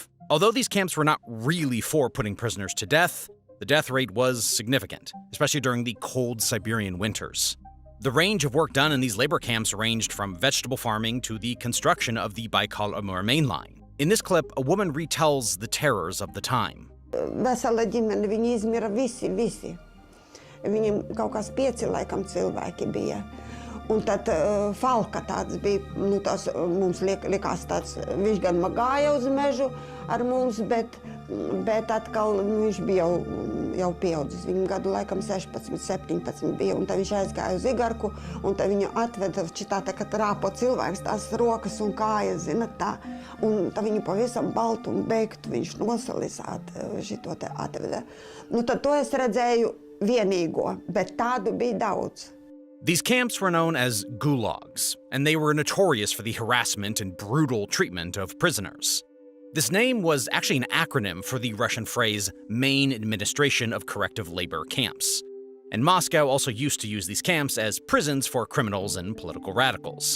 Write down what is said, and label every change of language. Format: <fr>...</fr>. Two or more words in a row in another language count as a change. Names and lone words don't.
<en>Although these camps were not really for putting prisoners to death, the death rate was significant, especially during the cold Siberian winters. The range of work done in these labor camps ranged from vegetable farming to the construction of the Baikal-Amur main line. In this clip, a woman retells the terrors of the time.</en> <lv>Vesela ģimene, viņi izmira visi. Viņiem kaut kāds 5 laikam cilvēki bija. Un tad Falka tāds bija, mums likās tāds, viņš gan gāja uz mežu ar mums, bet atkal viņš bija jau pieaudzis. Viņam gadu laikam 16, 17 bija, un tad viņš aizgāja uz Igarku, un tad viņu atveda šitā tā, ka rāpo cilvēks, tās rokas un kājas, zina, tā. Un tad viņu pavisam baltu un beigtu viņš nosalizāt šito te atveda. Tad to es redzēju vienīgo, bet tādu bija daudz.</lv> <en>These camps were known as gulags, and they were notorious for the harassment and brutal treatment of prisoners. This name was actually an acronym for the Russian phrase Main Administration of Corrective Labor Camps. And Moscow also used to use these camps as prisons for criminals and political radicals.</en>